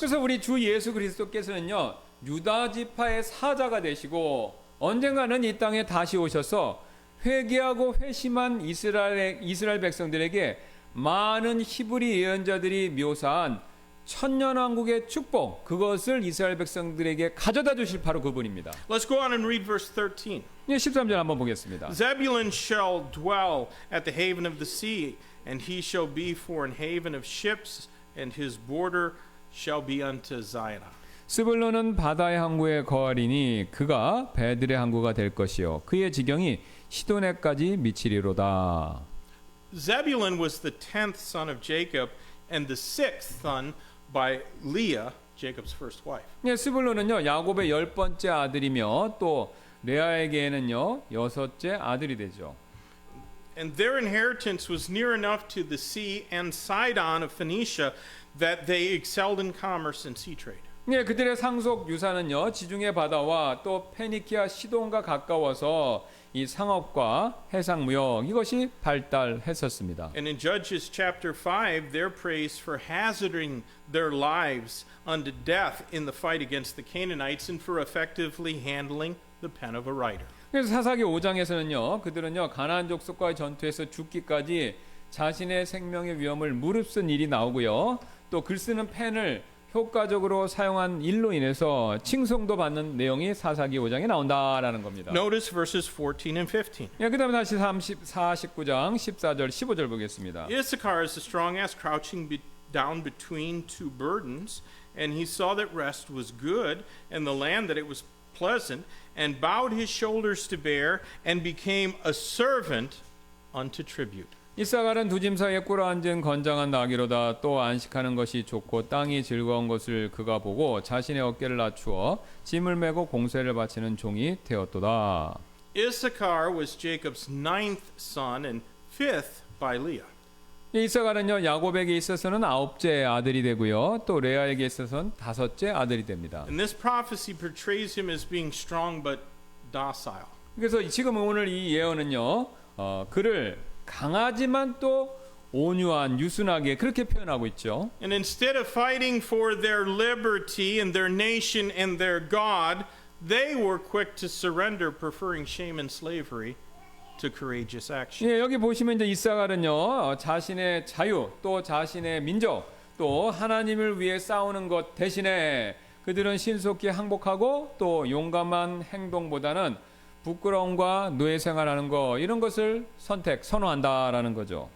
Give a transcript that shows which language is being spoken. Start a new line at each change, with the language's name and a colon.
Korean: 그래서 우리 주 예수 그리스도께서는요 유다 지파의 사자가 되시고 언젠가는 이 땅에 다시 오셔서 회개하고 회심한 이스라엘 백성들에게 많은 히브리 예언자들이 묘사한 천년왕국의 축복 그것을 이스라엘 백성들에게 가져다 주실 바로 그분입니다.
English: Let's go on and read verse 13.
Korean: 예, 13절 한번 보겠습니다.
English: Zebulun shall dwell at the haven of the sea, and he shall be for an haven of ships, and his border shall be unto Zion.
Korean: 스불론은 바다의 항구에 거하리니 그가 배들의 항구가 될 것이요 그의 지경이 시도네까지 미치리로다.
English: Zebulun was the 10th son of Jacob and the 6th son by Leah, Jacob's first wife.
Korean: 예, 스불론은요 야곱의 10번째 아들이며 또 레아에게는요 6째 아들이 되죠.
English: And their inheritance was near enough to the sea and Sidon of Phoenicia that they excelled in commerce and sea trade.
Korean: 예, 그들의 상속 유산은요 지중해 바다와 또 페니키아 시돈과 가까워서 이 상업과 해상무역 이것이 발달했었습니다.
English: And in Judges chapter 5, they're praised for hazarding their lives unto death in the fight against the Canaanites and for effectively handling the pen of a writer.
Korean: 그래서 사사기 5장에서는요, 그들은요 가나안 족속과의 전투에서 죽기까지 자신의 생명의 위험을 무릅쓴 일이 나오고요, 또 글 쓰는 펜을 효과적으로 사용한 일로 인해서 칭송도 받는 내용이 사사기 5장에 나온다라는 겁니다.
English: Notice verses 14 and 15.
Korean: 예, 그다음에 다시 49장 14절 15절 보겠습니다.
English: Issachar is the strong ass crouching down between two burdens, and he saw that rest was good, and the land that it was pleasant, and bowed his shoulders to bear, and became a servant unto tribute.
Korean: 이사갈은 두 짐 사이에 꿇어앉은 건장한 나귀로다. 또 안식하는 것이 좋고 땅이 즐거운 것을 그가 보고 자신의 어깨를 낮추어 짐을 메고 공세를 바치는 종이 되었도다.
English: Issachar was Jacob's ninth son and fifth by Leah.
Korean: 이사갈은요 야곱에게 있어서는 9째 아들이 되고요, 또 레아에게 있어서는 5째 아들이 됩니다.
English: And this prophecy portrays him as being strong but docile.
Korean: 그래서 지금 오늘 이 예언은요 그를 강하지만 또 온유한 유순하게 그렇게 표현하고 있죠.
English: And instead of fighting for their liberty and their nation and their God, they were quick to surrender, preferring shame and slavery to courageous action.
Korean: 예, 여기 보시면 이제 이사갈은요 자신의 자유 또 자신의 민족 또 하나님을 위해 싸우는 것 대신에 그들은 신속히 항복하고 또 용감한 행동보다는 부끄러움과 노예 생활하는 거 이런 것을 선호한다라는 거죠.